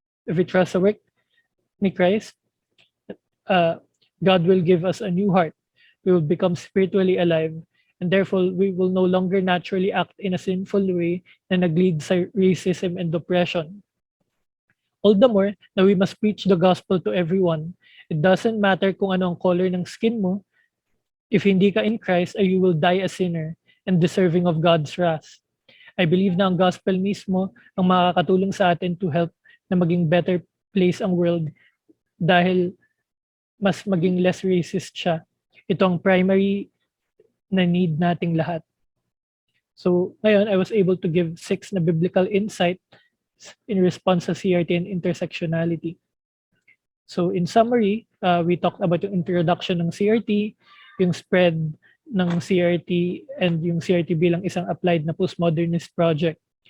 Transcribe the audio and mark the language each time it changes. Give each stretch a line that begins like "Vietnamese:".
English: If we trust sa work ni Christ, God will give us a new heart. We will become spiritually alive, and therefore we will no longer naturally act in a sinful way
Filipino: na nag-lead sa
English: racism and oppression. All the more na we must preach the gospel to everyone. It doesn't matter
Filipino: kung ano ang color ng skin mo. If hindi ka in Christ,
English: you will die a sinner and deserving of God's wrath. I believe
Filipino: na ang gospel mismo ang makakatulong sa atin
English: to help na maging better place ang world dahil mas maging less racist siya.
Filipino: Ito ang primary na need nating lahat.
English: So ngayon, I was able to give 6 na biblical insight in response sa CRT and intersectionality. So in summary, we talked about yung introduction ng CRT, yung spread ng CRT, and yung CRT
Filipino: bilang isang applied na
English: postmodernist project.